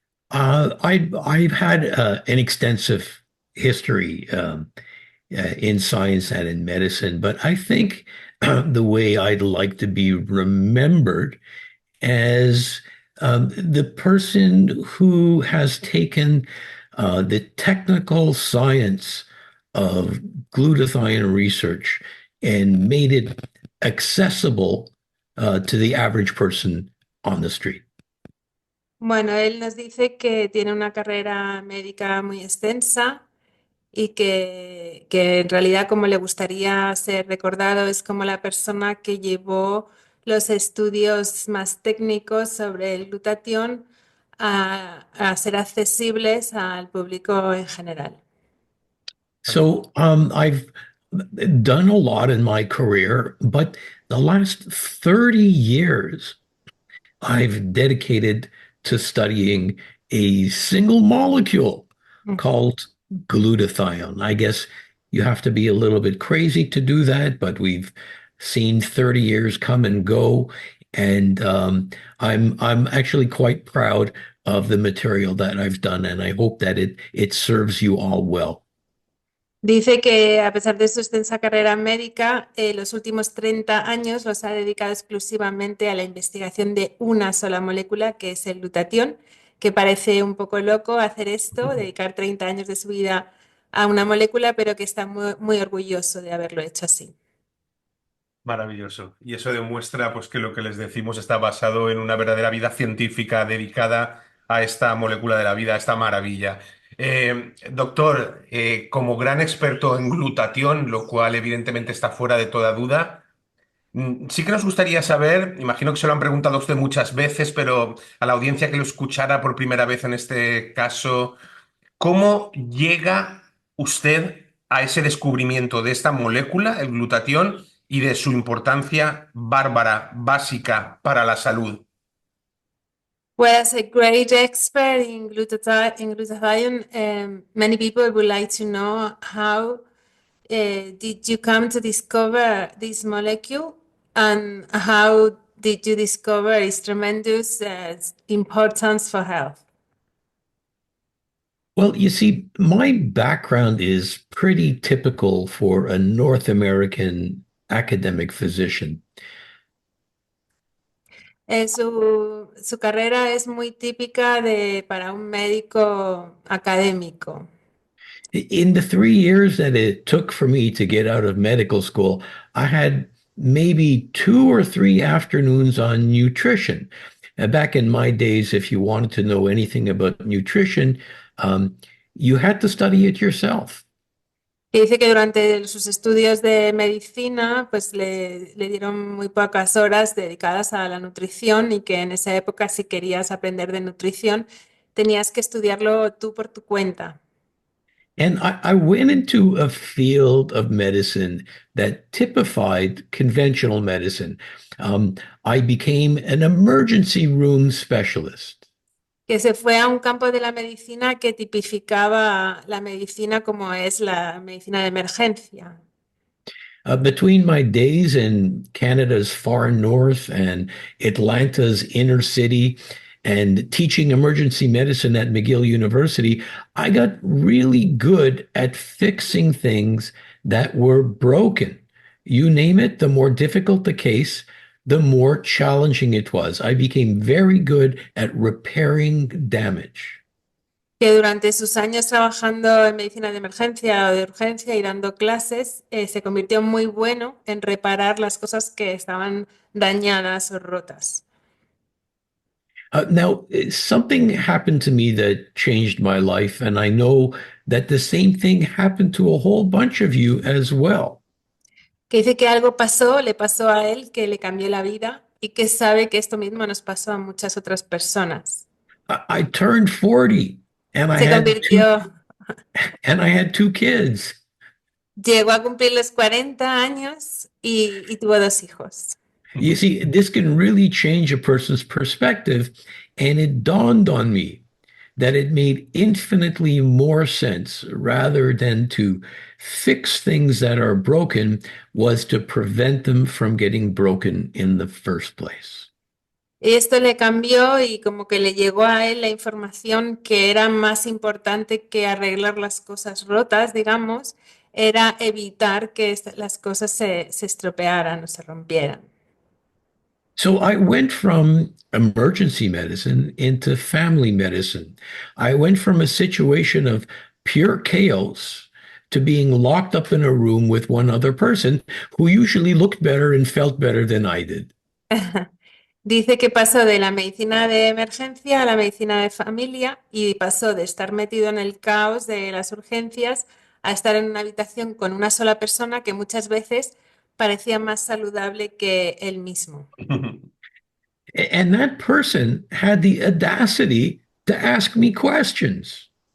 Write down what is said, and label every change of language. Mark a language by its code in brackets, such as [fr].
[en] I've had an extensive history in science and in medicine, but I think the way I'd like to be remembered as the person who has taken the technical science of glutathione research and made it accessible to the average person on the street. [es] Bueno, él nos dice que tiene una carrera médica muy extensa y que en realidad como le gustaría ser recordado es como la persona que llevó los estudios más técnicos sobre el glutatión a ser accesibles al público en general. [en] So I've done a lot in my career, but the last 30 years I've dedicated to studying a single molecule called glutathione. I guess you have to be a little bit crazy to do that, but we've seen 30 years come and go, and I'm actually quite proud of the material that I've done, and I hope that it serves you all well. [es] Dice que a pesar de su extensa carrera médica, los últimos 30 años los ha dedicado exclusivamente a la investigación de una sola molécula, que es el glutatión, que parece un poco loco hacer esto, dedicar 30 años de su vida a una molécula, pero que está muy, muy orgulloso de haberlo hecho así. Maravilloso. Y eso demuestra pues, que lo que les decimos está basado en una verdadera vida científica dedicada a esta molécula de la vida, a esta maravilla. Doctor, como gran experto en glutatión, lo cual evidentemente está fuera de toda duda, sí que nos gustaría saber, imagino que se lo han preguntado a usted muchas veces, pero a la audiencia que lo escuchara por primera vez en este caso, ¿cómo llega usted a ese descubrimiento de esta molécula, el glutatión, y de su importancia bárbara, básica para la salud? [en] Well, as a great expert in glutathione, many people would like to know how did you come to discover this molecule and how did you discover its tremendous importance for health? Well, you see, my background is pretty typical for a North American academic physician. [es] Su carrera es muy típica para un médico académico. [en] In the 3 years that it took for me to get out of medical school, I had maybe 2 or 3 afternoons on nutrition. Back in my days, if you wanted to know anything about nutrition, you had to study it yourself. [es] Que dice que durante sus estudios de medicina, pues le dieron muy pocas horas dedicadas a la nutrición y que en esa época, si querías aprender de nutrición, tenías que estudiarlo tú por tu cuenta. [en] And I went into a field of medicine that typified conventional medicine. I became an emergency room specialist. [es] Que se fue a un campo de la medicina que tipificaba la medicina como es la medicina de emergencia. [en] Between my days in Canada's far north and Atlanta's inner city and teaching emergency medicine at McGill University, I got really good at fixing things that were broken. You name it, the more difficult the case, the more challenging it was. I became very good at repairing damage. [es] Que durante sus años trabajando en medicina de emergencia o de urgencia y dando clases, se convirtió muy bueno en reparar las cosas que estaban dañadas o rotas. [en] Now, something happened to me that changed my life, and I know that the same thing happened to a whole bunch of you as well. [es] Que dice que algo pasó, le pasó a él, que le cambió la vida y que sabe que esto mismo nos pasó a muchas otras personas. [en] I turned 40 and [es] Se convirtió, [en] I had 2 kids. [es] Llegó a cumplir los 40 años y tuvo 2 hijos. [en] You see, this can really change a person's perspective. And it dawned on me that it made infinitely more sense rather than to fix things that are broken was to prevent them from getting broken in the first place. [es] Y esto le cambió y como que le llegó a él la información que era más importante que arreglar las cosas rotas, digamos, era evitar que las cosas se estropearan o se rompieran. [en] So I went from emergency medicine into family medicine. I went from a situation of pure chaos to being locked up in a room with one other person who usually looked better and felt better than I did. [es] Dice que pasó de la medicina de emergencia a la medicina de familia y pasó de estar metido en el caos de las urgencias a estar en una habitación con una sola persona que muchas veces parecía más saludable que él mismo. [en] And that person had the audacity to ask me questions.